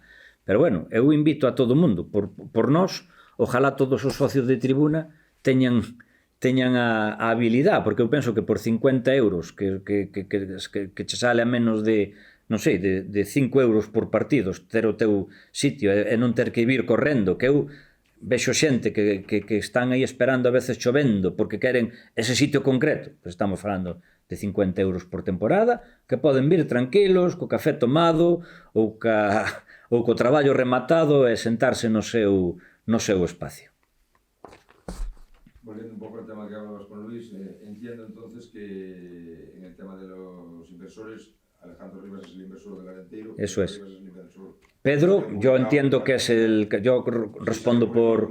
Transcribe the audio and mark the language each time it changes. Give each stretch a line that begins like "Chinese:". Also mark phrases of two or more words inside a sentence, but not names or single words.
Galician: Pero bueno, eu invito a todo o mundo, por nós, ojalá todos os socios de tribuna teñan a habilidade, porque eu penso que por 50 euros que che sale a menos de, non sei, de 5 euros por partidos, ter o teu sitio e non ter que vir correndo, que eu vexo xente que están aí esperando a veces chovendo porque queren ese sitio concreto. Pues estamos falando de 50 euros por temporada, que poden vir tranquilos, co café tomado ou co traballo rematado e sentarse no seu espacio.
Spanish: Volviendo un poco al tema que hablabas con Luis, entiendo entonces que en el tema de los inversores, Alejandro Rivas es el inversor del Arenteiro. Eso es. Rivas es el inversor. Pedro, yo entiendo que es el que yo respondo por...